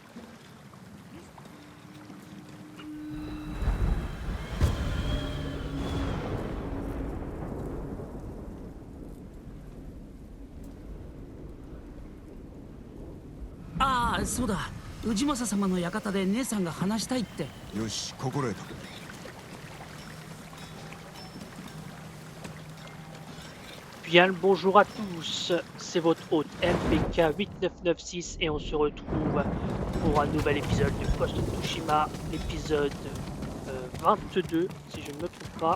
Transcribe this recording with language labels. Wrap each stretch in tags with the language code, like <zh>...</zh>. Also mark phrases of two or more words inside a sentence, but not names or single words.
<ja>ああ、そうだ。氏政様の館で姉さんが話したいって。よし、心得た。</ja> <fr>Bien le bonjour à tous, c'est votre hôte MPK8996 et on se retrouve pour un nouvel épisode de Ghost of Tsushima, l'épisode 22 si je ne me trompe pas.</fr>